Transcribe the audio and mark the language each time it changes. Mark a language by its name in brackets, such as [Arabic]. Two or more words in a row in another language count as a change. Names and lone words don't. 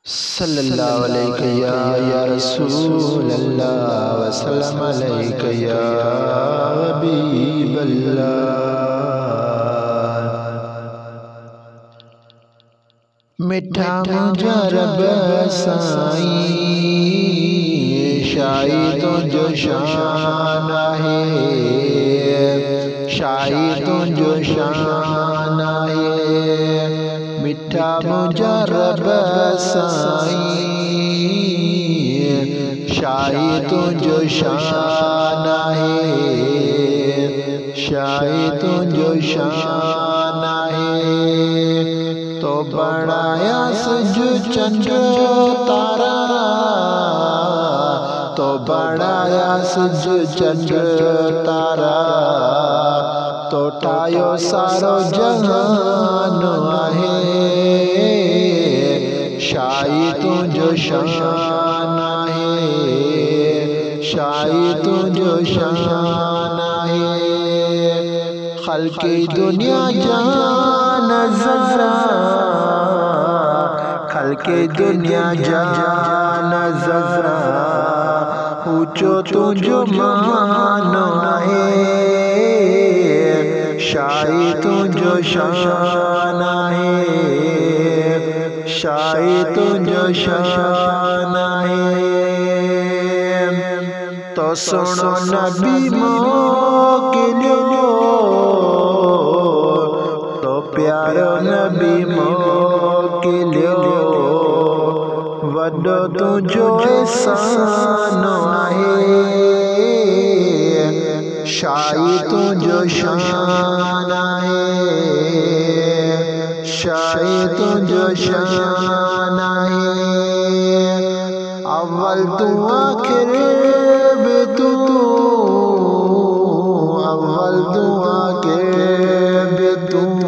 [Arabic] صلى الله عليه يا رسول الله وسلم عليه يا حبيب الله. [Sindhi] मिठा मुजरब साईं शाही तुझो शान है, शाही तुझो शान है। मिठा मुजरब साईं शाही तुझो शान है, शाही तुझो शान है। तो बढ़ाया सूरज चंद्र तारा, तो बढ़ाया सूरज चंद्र तारा, तो ठायो सारो जहान आहे। शाही तुझो शान है, शाही तुझो शान है। खल्क़े दुनिया जान ज़रा, खल्क़े दुनिया जान ज़रा, ऊंचो तुझो मान है। शाही तुझो शान है, शाही तुझो शान है। तो सुनो नबी मोकिलो, तो प्यारो नबी मोकिलो, वॾो तुझो एहसान आहे। शाही तुझो शान है, शाही तुझो शान है। अव्वल तू आखिर भी तू, अव्वल तू आखिर भी तू।